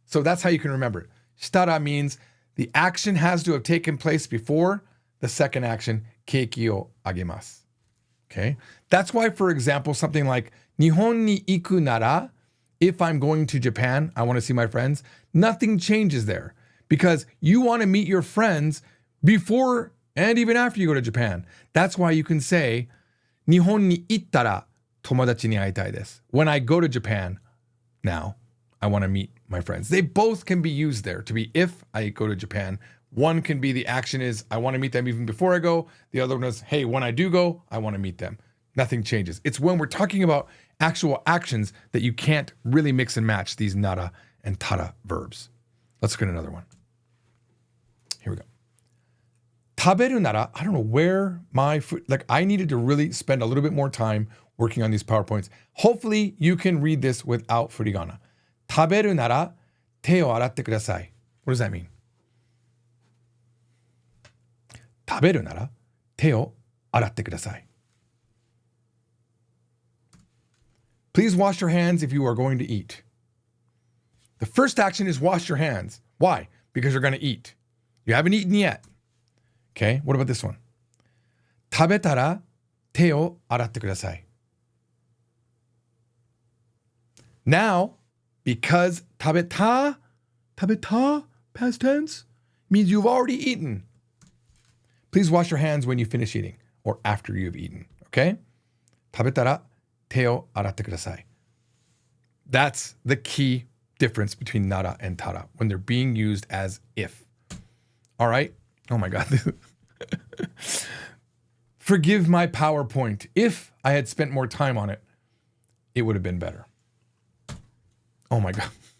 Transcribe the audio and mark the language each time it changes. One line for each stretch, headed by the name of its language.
English: So that's how you can remember it. したら means the action has to have taken place before the second action,
Japanese: ケーキをあげます.
English: Okay? That's why, for example, something like
Japanese: 日本に行くなら,
English: if I'm going to Japan, I want to see my friends, nothing changes there because you want to meet your friends before and even after you go to Japan. That's why you can say
Japanese: 日本に行ったら友達に会いたいです.
English: When I go to Japan now, I want to meet my friends. They both can be used there to be if I go to Japan. One can be the action is I want to meet them even before I go. The other one is, hey, when I do go, I want to meet them. Nothing changes. It's when we're talking about actual actions that you can't really mix and match these nara and tada verbs. Let's look at another one. Here we go.
Japanese: 食べるなら,
English: I don't know where my food, like I needed to really spend a little bit more time working on these PowerPoints. Hopefully you can read this without furigana.
Japanese: 食べるなら手を洗ってください.
English: What does that mean?
Japanese: 食べるなら手を洗ってください.
English: Please wash your hands if you are going to eat. The first action is wash your hands. Why? Because you're going to eat. You haven't eaten yet. Okay, what about this one?
Japanese: 食べたら手を洗ってください.
English: Now, because 食べた, past tense, means you've already eaten. Please wash your hands when you finish eating or after you've eaten, okay?
Japanese: 食べたら手を洗ってください.
English: That's the key difference between nara and tada when they're being used as if. All right? Oh my God. Forgive my PowerPoint. If I had spent more time on it, it would have been better. Oh my God.